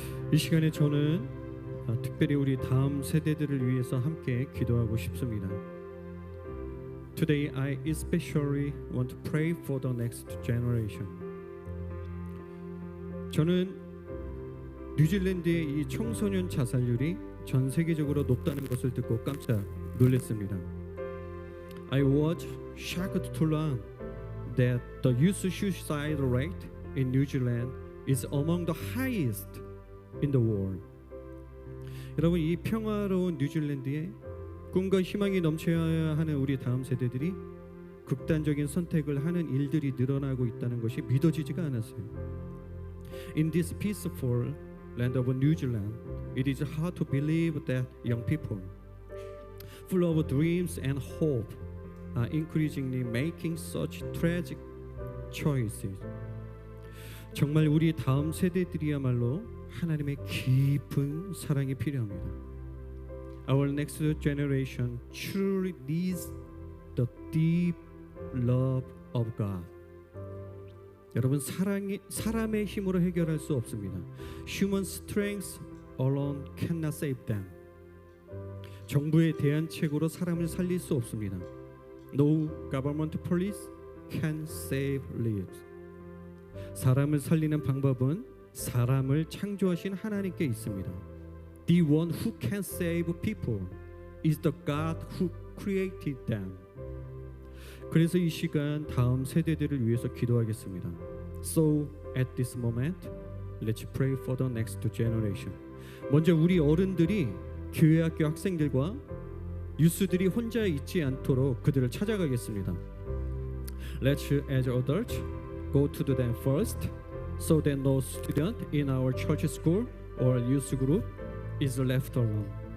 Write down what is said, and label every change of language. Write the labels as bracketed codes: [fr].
[ko] 이 시간에 저는 특별히 우리 다음 세대들을 위해서 함께 기도하고 싶습니다. [en] Today I especially want to pray for the next generation. [ko] 저는 뉴질랜드의 이 청소년 자살률이 전 세계적으로 높다는 것을 듣고 깜짝 놀랐습니다. [en] I was shocked to learn that the youth suicide rate in New Zealand is among the highest in the world. [ko] 여러분, 이 평화로운 뉴질랜드에 꿈과 희망이 넘쳐야 하는 우리 다음 세대들이 극단적인 선택을 하는 일들이 늘어나고 있다는 것이 믿어지지가 않았어요. [en] In this peaceful land of New Zealand, it is hard to believe that young people, full of dreams and hope, are increasingly making such tragic choices. [ko] 정말 우리 다음 세대들이야말로 하나님의 깊은 사랑이 필요합니다. [en] Our next generation truly needs the deep love of God. [ko] 여러분, 사람의 힘으로 해결할 수 없습니다. [en] Human strength alone cannot save them. [ko] 정부의 대안책으로 사람을 살릴 수 없습니다. [en] No government police can save lives. [ko] 사람을 살리는 방법은 사람을 창조하신 하나님께 있습니다. [en] The one who can save people is the God who created them. [ko] 그래서 이 시간 다음 세대들을 위해서 기도하겠습니다. [en] So at this moment, let's pray for the next generation. [ko] 먼저 우리 어른들이 교회 학교 학생들과 유스들이 혼자 있지 않도록 그들을 찾아가겠습니다. [en] Let's as adults go to them first, so that no student in our church school or youth group is left alone.